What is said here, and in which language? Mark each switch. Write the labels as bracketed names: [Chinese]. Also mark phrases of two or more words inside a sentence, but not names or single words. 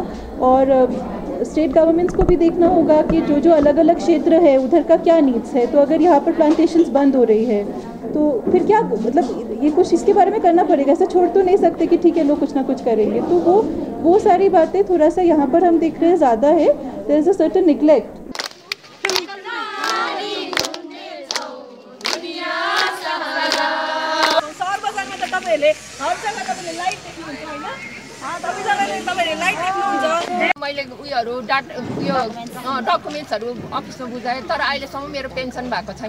[Hindi] और [English] state governments [Hindi] को भी देखना होगा कि जो अलग अलग क्षेत्र है उधर का क्या नीड्स है। तो अगर यहाँ पर प्लांटेशंस बंद हो रही है तो फिर क्या, मतलब ये कुछ इसके बारे में करना पड़ेगा, ऐसा छोड़ तो नहीं सकते कि ठीक है लोग कुछ ना कुछ करेंगे। तो वो सारी बातें थोड़ा सा यहाँ पर हम देख रहे हैं ज़्यादा है, [English] there is a certain neglect. [Nepali] मैले उयोहरू डकुमेन्ट्सहरू अफिसमा बुझाएँ, तर अहिलेसम्म मेरो पेन्सन भएको छैन।